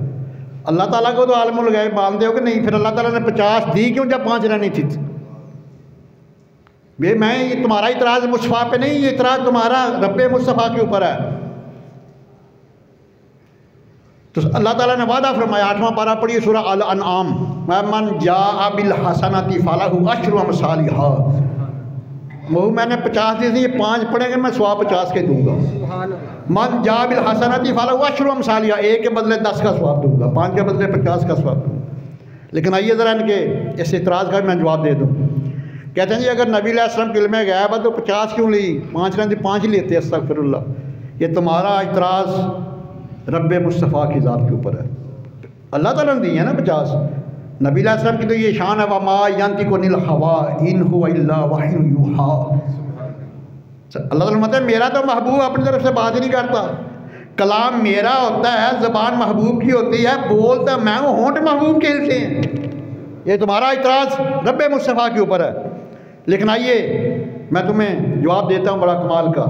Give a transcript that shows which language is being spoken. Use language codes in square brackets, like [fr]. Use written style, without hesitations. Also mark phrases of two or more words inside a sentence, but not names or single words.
[ur] اللہ تعالیٰ کو تو [ar] عالم الغیب [ur] مانتے ہو کہ نہیں؟ پھر اللہ تعالیٰ نے 50 دی کیوں جب 5 رہنی تھی? یہ میں یہ تمہارا اعتراض مصطفیٰ پہ نہیں، یہ اعتراض تمہارا ربِ مصطفیٰ کے اوپر ہے. تو اللہ تعالیٰ نے وعدہ فرمایا، 8واں پارہ پڑھیے سورہ الانعام, [ar] مَن جَاءَ بِالْحَسَنَةِ فَلَهُ عَشْرُ أَمْثَالِهَا. [ur] وہ میں نے 50 دی تھی، یہ 5 پڑھیں گے میں 150 کے دوں گا. [ar] مَن جَاءَ بِالْحَسَنَةِ فَلَهُ عَشْرُ أَمْثَالِهَا, [ur] 1 کے بدلے 10 کا ثواب دوں گا، 5 کے بدلے 50 کا ثواب دوں گا. لیکن آئیے ذرا ان کے اس اعتراض کا میں جواب دے دوں۔ کہتے ہیں جی اگر نبی [ar] علیہ السلام [ur] کے علمِ غیب ہے تو 50 کیوں لی? 5 رہتی 5 ہی لیتے۔ استغفراللہ. یہ تمہارا اعتراض ربِ مصطفیٰ کی ذات کے اوپر ہے. اللہ تعالیٰ نے دی ہے نا 50۔ نبی [ar] علیہ السلام [ur] کی تو یہ شان ہے, [ar] وَمَا يَنطِقُ عَنِ الْهَوَىٰ إِنْ هُوَ إِلَّا وَحْيٌ يُوحَىٰ. [ur] اللہ تعالیٰ کہتے ہیں میرا تو محبوب اپنی طرف سے بات ہی نہیں کرتا، کلام میرا ہوتا ہے، زبان محبوب کی ہوتی ہے، بولتا میں ہوں، ہونٹ محبوب کے سے ہیں. یہ تمہارا اعتراض ربِ مصطفیٰ کے اوپر ہے۔ لیکن آئیے میں تمہیں جواب دیتا ہوں بڑا کمال کا.